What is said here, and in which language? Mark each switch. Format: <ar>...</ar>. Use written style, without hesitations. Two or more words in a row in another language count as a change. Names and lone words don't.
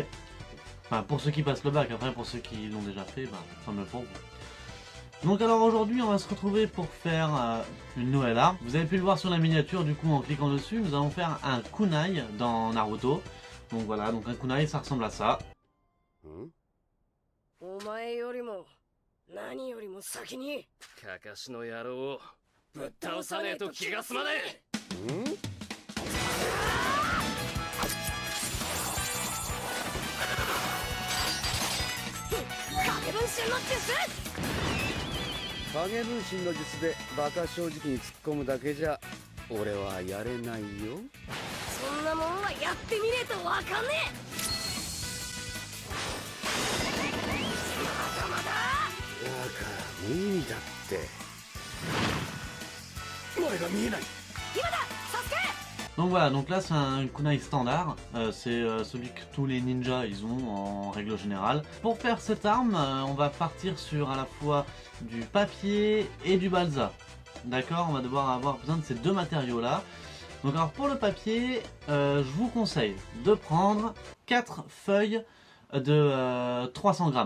<fr>Enfin pour ceux qui passent le bac, après pour ceux qui l'ont déjà fait, bah tant mieux pour vous. Donc alors aujourd'hui on va se retrouver pour faire une nouvelle arme. Vous avez pu le voir sur la miniature, du coup en cliquant dessus, nous allons faire un kunai dans Naruto. Donc voilà, donc un kunai ça ressemble à ça.</fr> <ja>お前よりも何よりも先にかかしの野郎をぶっ倒さねえと気が済まねえ。影分身の術。影分身の術でバカ正直に突っ込むだけじゃ俺はやれないよ。そんなもんはやってみねえとわかんねえ。まだまだだから無理だって。前が見えない。今だサスケ。</ja> <fr>Donc voilà, donc là c'est un kunai standard, c'est celui que tous les ninjas ils ont en règle générale. Pour faire cette arme, on va partir sur à la fois du papier et du balsa. D'accord, on va devoir avoir besoin de ces deux matériaux là. Donc alors pour le papier, je vous conseille de prendre 4 feuilles de 300 grammes.</fr>